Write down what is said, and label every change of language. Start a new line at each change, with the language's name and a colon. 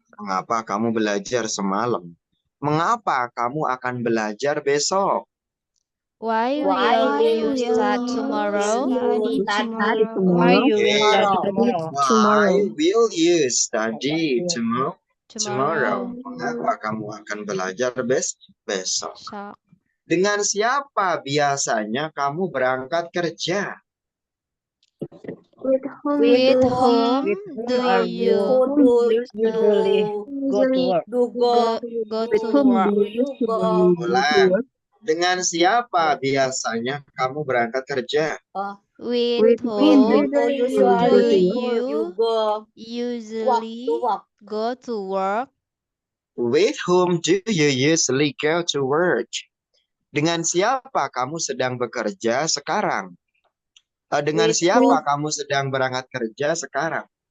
Indonesian: Mengapa kamu belajar semalam? Mengapa kamu akan belajar besok?
English: Why will you start tomorrow? Why you will study tomorrow? Why will you study tomorrow? Tomorrow.
Indonesian: Mengapa kamu akan belajar besok?
English: So,
Indonesian: Dengan siapa biasanya kamu berangkat kerja?
English: with whom do you Usually go to work. go to work?
Indonesian: Ulang. Dengan siapa biasanya kamu berangkat kerja?
English: With whom Do you go usually go to work? With whom do you usually go to work?
Indonesian: Dengan siapa kamu sedang bekerja sekarang? Dengan
English: With
Indonesian: siapa kamu sedang berangkat kerja sekarang?